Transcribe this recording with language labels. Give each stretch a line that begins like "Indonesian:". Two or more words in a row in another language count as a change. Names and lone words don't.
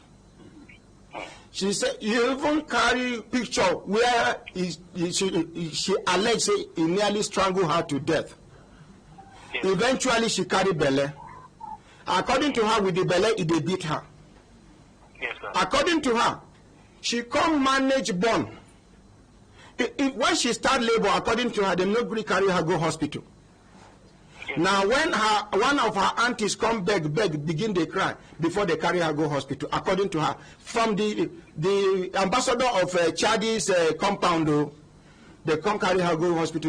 Nigerian Pidgin: She said you even carry picture where she alleged say he nearly strangled her to death. Yes. Eventually she carry belle. According to her, with the belle, they beat her. Yes, sir. According to her, she can't manage born. When she start labor, according to her, they no gree carry her go hospital. Yes. Now, when one of her aunties come beg, begin they cry before they carry her go hospital. According to her, from the ambassador of Chadi's compound, they come carry her go hospital.